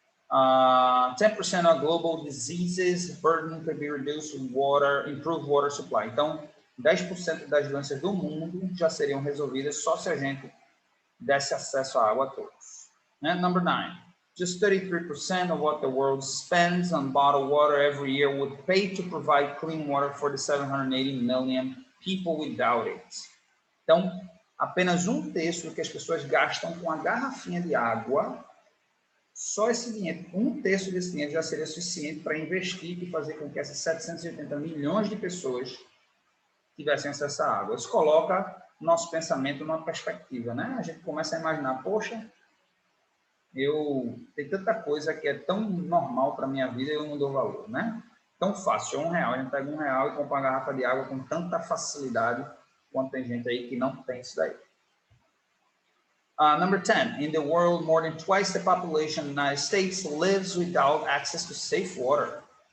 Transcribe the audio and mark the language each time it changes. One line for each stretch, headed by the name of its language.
English: 10% of global diseases burden could be reduced with improved water supply.
Portuguese: Então, 10% das doenças do mundo já seriam resolvidas só se a gente desse acesso à água a todos. Né?
English: Number 9, just 33% of what the world spends on bottled water every year would pay to provide clean water for the 780 million people without it.
Portuguese: Então, apenas 1/3 do que as pessoas gastam com a garrafinha de água, só esse dinheiro, 1/3 desse dinheiro já seria suficiente para investir e fazer com que essas 780 milhões de pessoas tivessem acesso à água. Isso coloca nosso pensamento numa perspectiva, né? A gente começa a imaginar, poxa, tem tanta coisa que é tão normal para a minha vida e eu não dou valor, né? Tão fácil, R$1, a gente pega R$1 e compra uma garrafa de água com tanta facilidade, quanto tem gente aí que não tem isso daí.
English: Number 10, in the world, more than twice the population of the United States lives without access to safe water.